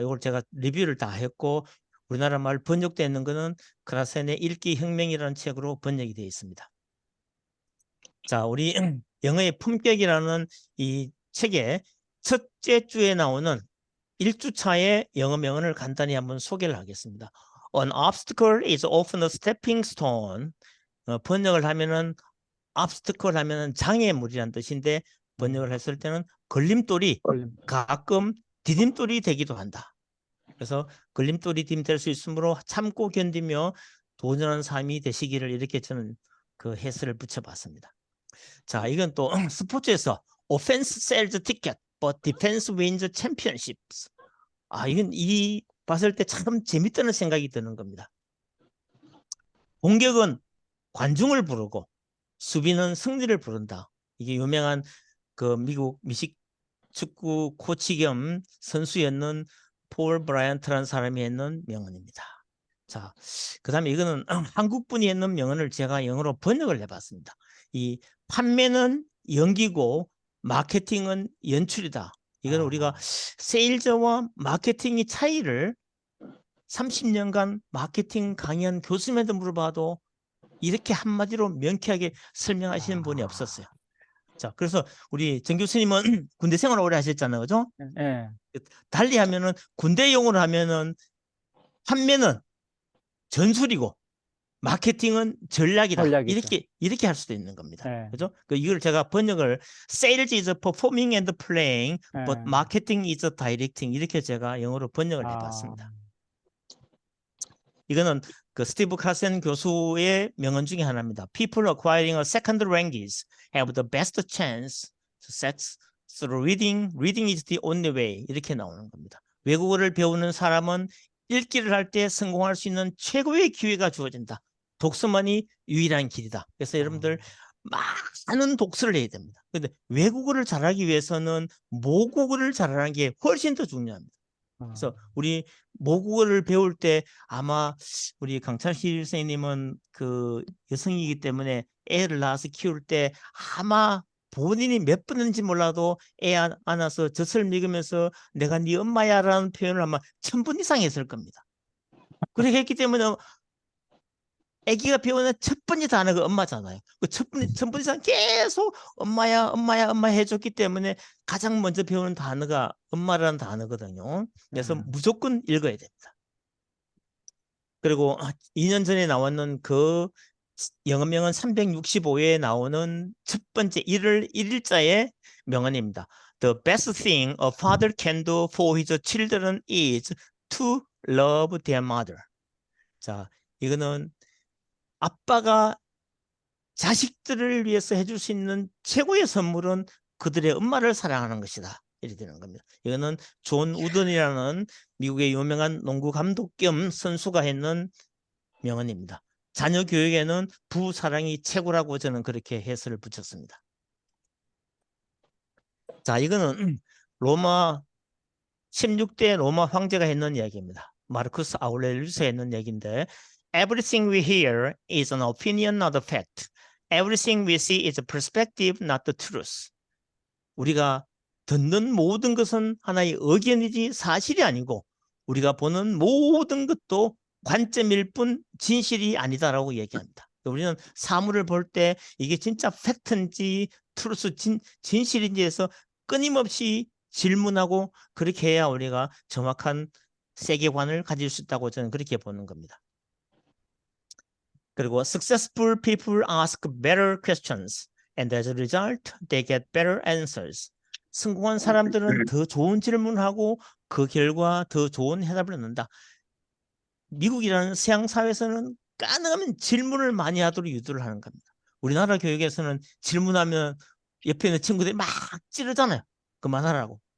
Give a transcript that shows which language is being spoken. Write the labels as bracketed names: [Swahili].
[Korean] 이걸 제가 리뷰를 다 했고, 우리나라 말 번역되어 있는 거는 크라센의 읽기 혁명이라는 책으로 번역이 되어 있습니다. 자, 우리 영어의 품격이라는 이 책의 첫째 주에 나오는 1주차의 영어 명언을 간단히 한번 소개를 하겠습니다. [English] An obstacle is often a stepping stone. [Korean] 번역을 하면은 obstacle 하면은 장애물이란 뜻인데, 번역을 했을 때는 걸림돌이 걸림. 가끔 디딤돌이 되기도 한다. 그래서 걸림돌이 될 수 있으므로 참고 견디며 도전하는 삶이 되시기를, 이렇게 저는 그 해설을 붙여봤습니다. 자, 이건 또 스포츠에서 [English] offense sells ticket, but defense wins championships. [Korean] 이건 이 봤을 때 참 재밌다는 생각이 드는 겁니다. 공격은 관중을 부르고 수비는 승리를 부른다. 이게 유명한 그 미국 미식 축구 코치 겸 선수였는 폴 브라이언트라는 사람이 했는 명언입니다. 자, 그 다음에 이거는 한국 분이 했는 명언을 제가 영어로 번역을 해봤습니다. 이 판매는 연기고 마케팅은 연출이다. 이건 우리가 세일즈와 마케팅의 차이를 30년간 마케팅 강의한 교수님한테 물어봐도 이렇게 한마디로 명쾌하게 설명하시는 분이 없었어요. 자, 그래서 우리 정 교수님은 군대 생활 오래 하셨잖아요. 그죠? 네. 달리 하면은 군대 용어로 하면은 판매는 전술이고 마케팅은 전략이다. 전략이죠. 이렇게 할 수도 있는 겁니다. 네. 그죠? 이걸 제가 번역을 [English] Sales is performing and playing, but [Korean] 네. [English] marketing is directing, [Korean] 이렇게 제가 영어로 번역을 아, 해봤습니다. 이거는 그 스티브 카센 교수의 명언 중에 하나입니다. [English] People acquiring a second language have the best chance to success through reading. Reading is the only way. 이렇게 나오는 겁니다. [Korean] 외국어를 배우는 사람은 읽기를 할 때 성공할 수 있는 최고의 기회가 주어진다. 독서만이 유일한 길이다. 그래서 여러분들 많은 독서를 해야 됩니다. 근데 외국어를 잘하기 위해서는 모국어를 잘하는 게 훨씬 더 중요합니다. 그래서 우리 모국어를 배울 때 아마 우리 강찬실 선생님은 그 여성이기 때문에 애를 낳아서 키울 때 아마 본인이 몇 번인지 몰라도 애 안아서 젖을 먹이면서 내가 네 엄마야라는 표현을 아마 1000번 이상 했을 겁니다. 그렇게 했기 때문에 아기가 배우는 첫 번째 단어가 엄마잖아요. 그 첫 번 이상 계속 엄마야, 엄마야, 엄마 해줬기 때문에 가장 먼저 배우는 단어가 엄마라는 단어거든요. 그래서 무조건 읽어야 됩니다. 그리고 2년 전에 나왔는 그 영어명언 365회에 나오는 첫 번째 1월 1일자의 명언입니다. [English] The best thing a father can do for his children is to love their mother. [Korean] 자, 이거는 아빠가 자식들을 위해서 해줄 수 있는 최고의 선물은 그들의 엄마를 사랑하는 것이다. 이렇게 되는 겁니다. 이거는 존 우든이라는 미국의 유명한 농구 감독 겸 선수가 했는 명언입니다. 자녀 교육에는 부사랑이 최고라고 저는 그렇게 해설을 붙였습니다. 자, 이거는 로마 16대 로마 황제가 했는 이야기입니다. 마르쿠스 아우렐리우스가 했는 얘기인데, [English] Everything we hear is an opinion, not a fact. Everything we see is a perspective, not the truth. [Korean] 우리가 듣는 모든 것은 하나의 의견이지 사실이 아니고 우리가 보는 모든 것도 관점일 뿐 진실이 아니다라고 얘기합니다. 우리는 사물을 볼 때 이게 진짜 팩트인지 트루스 진실인지에서 끊임없이 질문하고 그렇게 해야 우리가 정확한 세계관을 가질 수 있다고 저는 그렇게 보는 겁니다. [English] 그리고 successful people ask better questions and as a result they get better answers. [Korean] 성공한 사람들은 더 좋은 질문하고 그 결과 더 좋은 해답을 얻는다. 미국이라는 서양 사회에서는 가능하면 질문을 많이 하도록 유도를 하는 겁니다. 우리나라 교육에서는 질문하면 옆에 있는 친구들이 막 찌르잖아요. 그만하라고.